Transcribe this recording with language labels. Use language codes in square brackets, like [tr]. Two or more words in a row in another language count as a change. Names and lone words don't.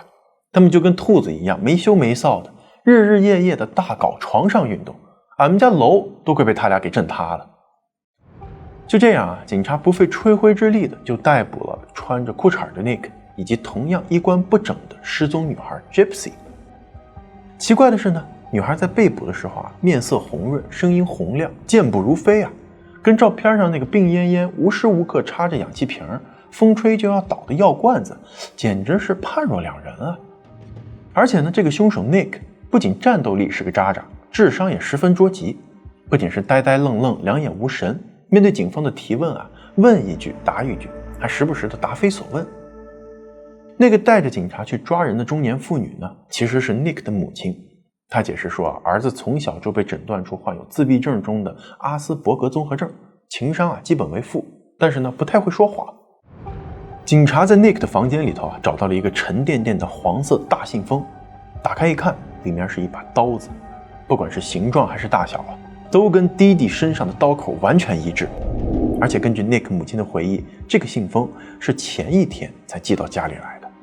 [zh] 他們就跟兔子一樣沒羞沒臊的，日日夜夜的大搞床上運動，俺們家樓都快被他倆給震塌了。” 就這樣啊，警察不費吹灰之力的就逮捕了穿着褲衩的 Nick 以及同樣衣冠不整的失蹤女孩 Gypsy。奇怪的是呢，女孩在被捕的时候啊，面色紅潤，聲音洪亮，健步如飛啊，跟照片上那個病懨懨、無時無刻插着氧氣瓶、風吹就要倒的藥罐子，簡直是判若兩人啊！而且呢，這個兇手 Nick 不僅戰鬥力是個渣渣，智商也十分捉急，不僅是呆呆愣愣、兩眼無神，面對警方的提問啊，問一句答一句，還時不時的答非所問。那個帶着警察去抓人的中年婦女呢，其實是 Nick 的母親。她解釋說，兒子從小就被診斷出患有自閉症中的阿斯伯格綜合症，情商啊基本為負，但是呢不太會說謊。警察在 Nick 的房間裡頭啊找到了一個沉甸甸的黃色大信封，打開一看，裡面是一把刀子，不管是形狀還是大小啊，都跟弟弟身上的刀口完全一致。而且根據 Nick 母親的回憶，這個信封是前一天才寄到家裡來的。